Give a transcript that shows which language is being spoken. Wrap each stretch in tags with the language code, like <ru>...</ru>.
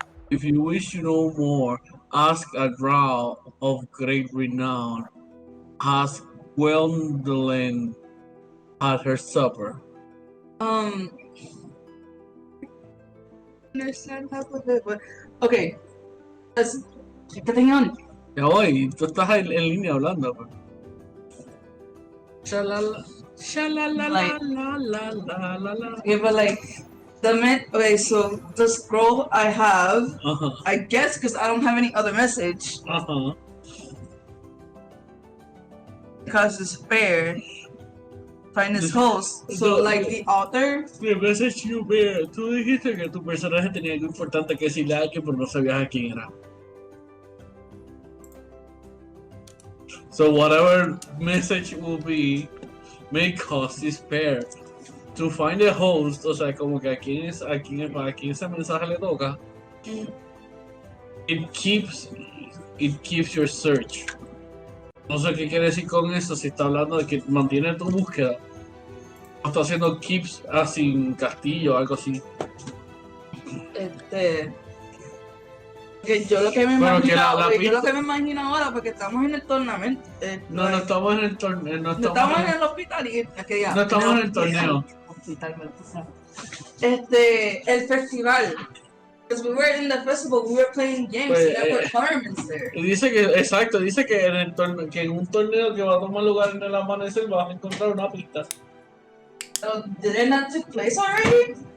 <en>If you wish to know more, ask a drow of great renown. Ask Gwendolyn at her supper. Understand half of it, but okay. Let's keep the thing on.</en> <es>Ya voy, tú estás en línea hablando. Pues. Shalala, la.</es> <en>Yeah, but like okay, so the scroll I have, I guess because I don't have any other message. cause despair find its host. So, like the author. The message you bear.</en> <es>Tú dijiste que tu personaje tenía algo importante que decirle a alguien, pero no sabías a quién era.</es> <en>So whatever message will be, may cause despair. To find a host,</en> <es>o sea, como que a quién ese mensaje le toca.</es> <en>It keeps your search.</en> <es>No sé qué quiere decir con eso, si está hablando de que mantiene tu búsqueda. O está haciendo keeps sin castillo o algo así. Que yo lo que me imagino ahora, porque estamos en el torneo. No estamos en el torneo. No estamos en el hospital. No estamos en el torneo. El festival.</es> <en>Because we were in the festival, we were playing games,</en> <es>Pues,</es> <en>there were tournaments there.</en> <es>Y dice que en el torneo, que en un torneo que va a tomar lugar en el amanecer vas a encontrar una pista.</es> <en>Did it not take place already?</en>